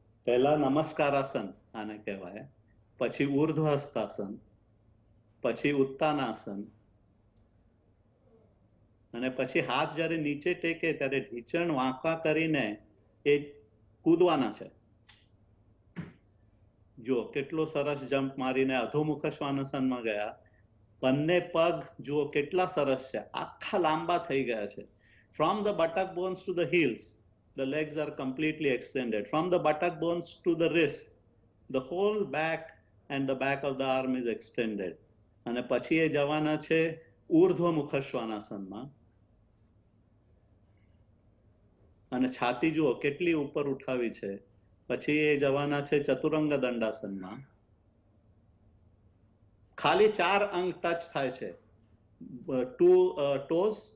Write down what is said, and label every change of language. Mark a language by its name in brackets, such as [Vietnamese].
[Gujarati] પહેલા નમસ્કારાસન આને કહેવાય, પછી ઉર્ધ્વ હસ્તાસન, પછી ઉત્તાનાસન, અને પછી હાથ જ્યારે નીચે ટેકે ત્યારે ઢીચણ વાંકા કરીને એ કૂદવાના છે. જો કેટલો સરસ જમ્પ મારીને અધોમુખ શ્વાનાસનમાં ગયા. બંને પગ જુઓ કેટલા સરસ છે, આખા લાંબા થઈ ગયા છે. [English] From the buttock bones to the heels, the legs are completely extended. From the buttock bones to the wrist, the whole back and the back of the arm is extended. [Gujarati] અને પછી એ જવાના છે ઉર્ધ્વમુખ શ્વાનાસનમાં. અને છાતી જુઓ કેટલી ઉપર ઉઠાવી છે. પછી એ જવાના છે ચતુરંગ દંડાસનમાં. ખાલી 4 અંગ ટચ થાય છે. [English] 2 toes